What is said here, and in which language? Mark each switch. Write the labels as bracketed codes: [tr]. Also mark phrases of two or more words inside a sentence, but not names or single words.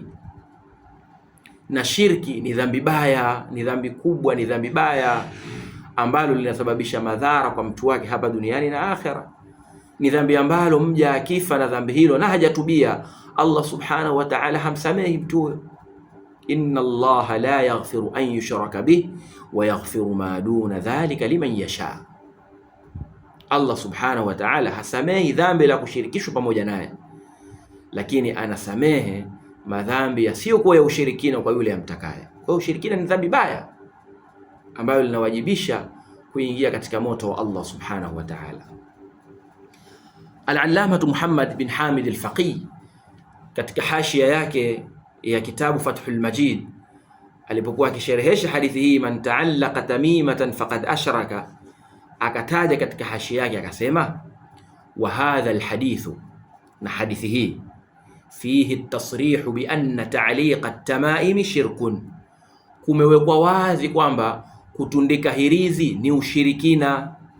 [sw] Na shirki ni dhambi baya, ni dhambi kubwa, ni dhambi baya ambalo linasababisha madhara kwa mtu wake hapa duniani na akhera. Ni dhambi ambalo mja akifa na dhambi hilo na hajatubia, Allah [ar] سبحانه وتعالى [sw] hamsamehi mtu huyo. [ar] إن الله لا يغفر أن يشرك به ويغفر ما دون ذلك لمن يشاء. [sw] Allah [ar] سبحانه وتعالى [sw] hasamehi dhambi la kushirikishwa pamoja naye, lakini anasamehe madhambi yasiyokuwa ya ushirikina kwa yule amtakaye. Kwa ushirikina ni dhambi baya ambayo linawajibisha kuingia katika moto wa Allah [ar] سبحانه وتعالى. [sw] Al-Allamah Muhammad bin Hamid al-Faqih katika hashia yake ya kitabu Fathul Majid alipokuwa akisherehesha hadithi hii, [ar] من تعلق تميمة فقد أشرك, [sw] akataja katika hashia yake akasema, [ar] وهذا الحديث, [sw] na hadithi hii, [ar] فيه التصريح بأن تعليق التمائم شرك, [sw] kumewekwa wazi kwamba kutundika hirizi ni ushirikina.